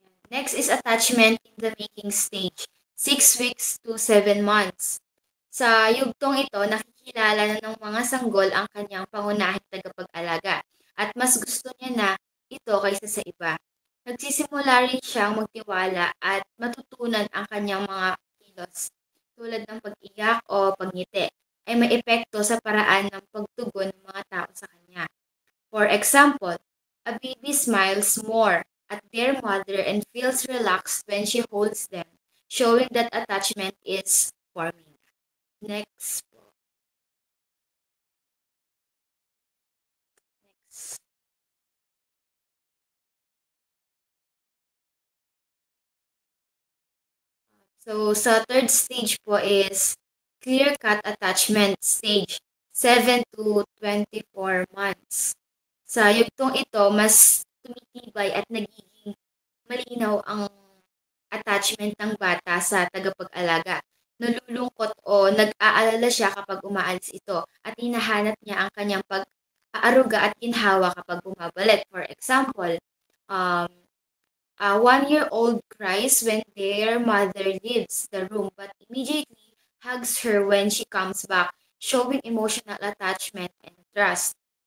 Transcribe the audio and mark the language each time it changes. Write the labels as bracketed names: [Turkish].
[English] next is attachment in the making stage, 6 weeks to 7 months. [Filipino] Sa yugtong ito, nakikilala na ng mga sanggol ang kanyang pangunahing tagapag-alaga at mas gusto niya na ito kaysa sa iba. Nagsisimula rin siyang magtiwala at matutunan ang kanyang mga kilos tulad ng pag-iyak o pagngiti ay may epekto sa paraan ng pagtugon ng mga tao sa kanya. [English] For example, a baby smiles more at their mother and feels relaxed when she holds them, showing that attachment is forming. Next. Next. So, sa third stage po is clear-cut attachment stage, 7 to 24 months. [Filipino] Sa yugtong ito, mas tumitibay at nagiging malinaw ang attachment ng bata sa tagapag-alaga. Nalulungkot o nag-aalala siya kapag umaalis ito at hinahanap niya ang kanyang pag-aaruga at ginhawa kapag bumabalik. [English] For example, a 1-year-old cries when their mother leaves the room but immediately hugs her when she comes back, showing emotional attachment and trust.